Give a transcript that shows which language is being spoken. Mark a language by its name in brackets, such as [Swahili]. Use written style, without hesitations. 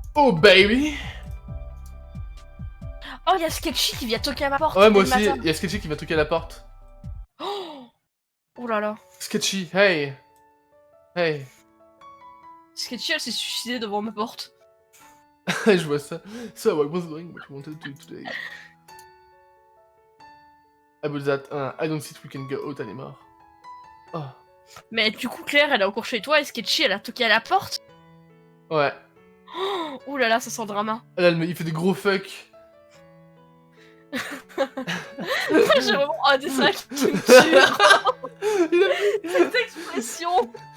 [English] Oh baby! [French] Oh, y a Sketchy qui vient toquer à ma porte. Ouais, moi dès le aussi, matin. y'a Sketchy qui va toquer à la porte. Oh là là. Sketchy, hey! Hey! Sketchy, elle s'est suicidée devant ma porte. Je vois ça. [English] So I was doing what you wanted to do today. About that, I don't think we can go out anymore. Oh. [French] Mais du coup, Claire, elle est encore chez toi et Sketchy, elle a toqué à la porte. Ouais. Oh là là, ça sent le drama. Là, il fait des gros fuck. J'ai vraiment un dessin qui me tue. Cette expression.